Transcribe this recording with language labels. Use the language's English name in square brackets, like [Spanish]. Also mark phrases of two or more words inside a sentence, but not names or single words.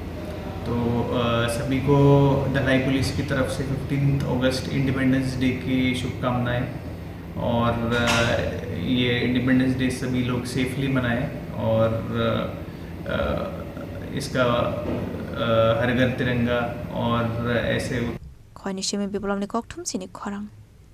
[Hindi] तो सभी को धलाई पुलिस की तरफ से 15 अगस्त इंडिपेंडेंस डे की शुभकामनाएं और ये इंडिपेंडेंस डे सभी लोग सेफली मनाएं और इसका हर घर तिरंगा और ऐसे [Kok Borok] Khoi ni shimi biblom ni kokthum sini khorang